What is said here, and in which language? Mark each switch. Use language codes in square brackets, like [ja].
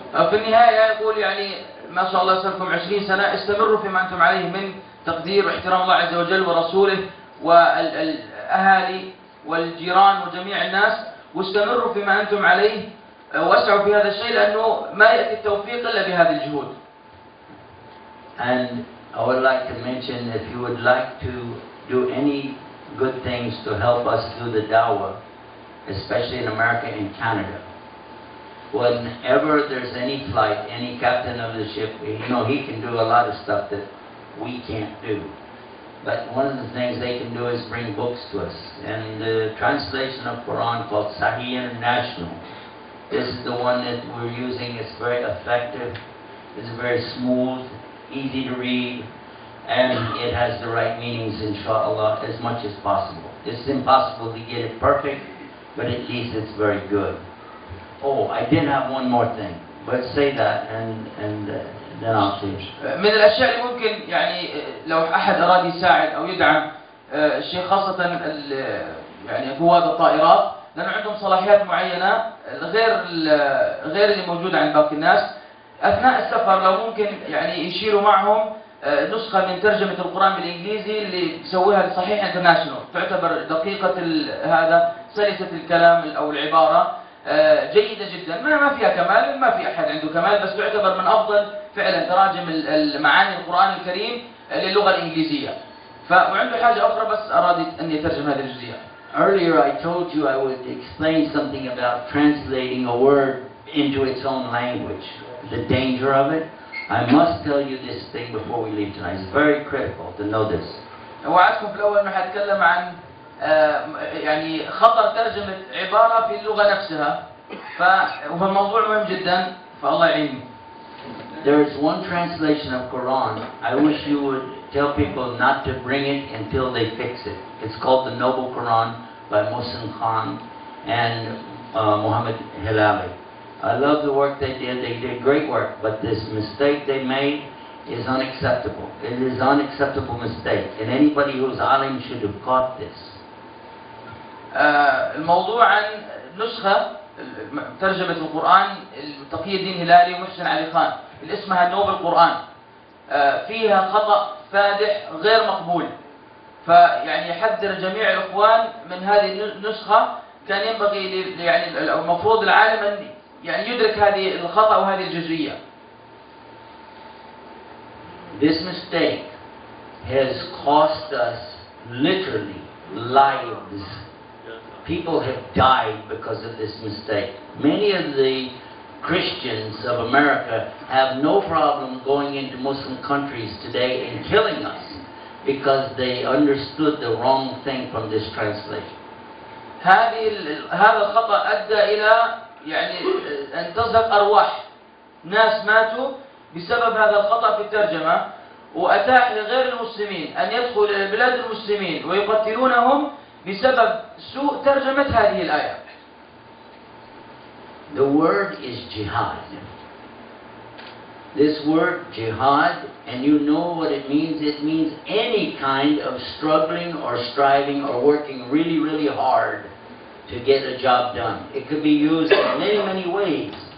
[ar] في النهاية يقول يعني ما شاء الله صار لكم 20 سنة، استمروا فيما أنتم عليه من تقدير واحترام الله عز وجل ورسوله والأهالي والجيران وجميع الناس، واستمروا فيما أنتم عليه واسعوا في هذا الشيء، لأنه ما يأتي التوفيق إلا بهذه الجهود. [en] And I would like to mention, if you would like to do any good things to help us do the da'wah, especially in America and Canada, whenever there's any flight, any captain of the ship, you know, he can do a lot of stuff that we can't do. But one of the things they can do is bring books to us. And the translation of Quran called Sahih International, this is the one that we're using. It's very effective. It's very smooth, easy to read, and it has the right meanings, inshallah, as much as possible. It's impossible to get it perfect, but at least it's very good. Oh, I did have one more thing. Let's say that, and then I'll finish. [ar] من الأشياء اللي ممكن يعني لو أحد أراد يساعد أو يدعم الشيء، خاصة يعني قواد الطائرات، لأنه عندهم صلاحيات معينة غير اللي موجودة عند باقي الناس. أثناء السفر لو ممكن يعني يشيلوا معهم نسخة من ترجمة القرآن بالإنجليزي اللي يسويها لصحيح انترناشونال، تعتبر دقيقة هذا، سلسة الكلام أو العبارة، جيدة جدا، ما فيها كمال، ما في أحد عنده كمال، بس تعتبر من أفضل فعلا تراجم المعاني القرآن الكريم للغة الإنجليزية. وعنده حاجة أخرى بس أراد أن يترجم هذه الجزئية. [en] Earlier I told you I would explain something about translating a word into its own language, the danger of it. I must tell you this thing before we leave tonight. It's very critical to know this. [ar] وعدتكم في الأول أنه حتكلم عن يعني خطر ترجمة عبارة في اللغة نفسها، فالموضوع مهم جدا، فالله يعيني. [en] There is one translation of Quran. I wish you would tell people not to bring it until they fix it. It's called the Noble Quran by Muslim Khan and Muhammad Hilali. I love the work they did. They did great work, but this mistake they made is unacceptable. It is an unacceptable mistake, and anybody who's alim should have caught this. [ar] الموضوع عن نسخة ترجمة القرآن تقي الدين هلالي ومحسن علي خان اللي اسمها نوبل القرآن، فيها خطأ فادح غير مقبول، فيعني يحذر جميع الإخوان من هذه النسخة. كان ينبغي يعني المفروض العالم أن يعني يدرك هذه الخطأ وهذه الجزئية. [en] This mistake has cost us literally lives. People have died because of this mistake. Many of the Christians of America have no problem going into Muslim countries today and killing us because they understood the wrong thing from this translation. [ar] هذا الخطأ أدى إلى يعني أن تزهق أرواح ناس ماتوا بسبب هذا الخطأ في الترجمة، وأتاح لغير المسلمين أن يدخلوا إلى بلاد المسلمين ويقتلونهم بسبب سوء ترجمة هذه الآية. [en] The word is jihad. This word jihad, and you know what it means. It means any kind of struggling or striving or working really, really hard to get a job done. It could be used in many, many ways.